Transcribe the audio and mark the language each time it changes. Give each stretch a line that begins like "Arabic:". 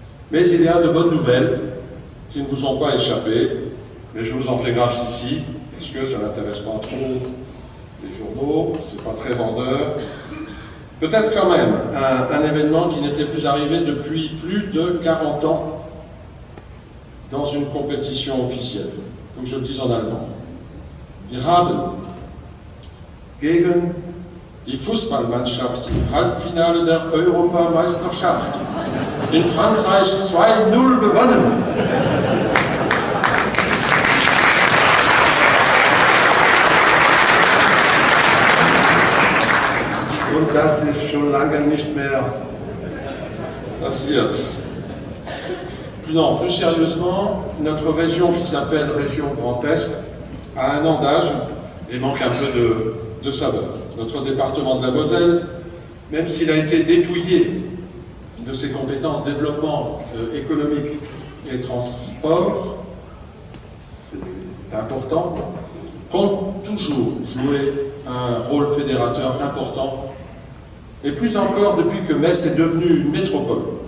French: Mais il y a de bonnes nouvelles qui ne vous ont pas échappé, mais je vous en fais grâce ici, parce que ça n'intéresse pas trop les journaux, c'est pas très vendeur. Peut-être quand même un événement qui n'était plus arrivé depuis plus de 40 ans, dans une compétition officielle. Il faut que je le dise en allemand.
German: Wir haben gegen die Fußballmannschaft im Halbfinale der Europameisterschaft in Frankreich 2:0 gewonnen. Und das ist schon lange nicht mehr passiert.
French: Non, plus sérieusement, notre région qui s'appelle région Grand Est a 1 an d'âge et manque un peu de saveur. Notre département de la Moselle, même s'il a été dépouillé de ses compétences développement économique et transport, c'est important, compte toujours jouer un rôle fédérateur important, et plus encore depuis que Metz est devenue une métropole.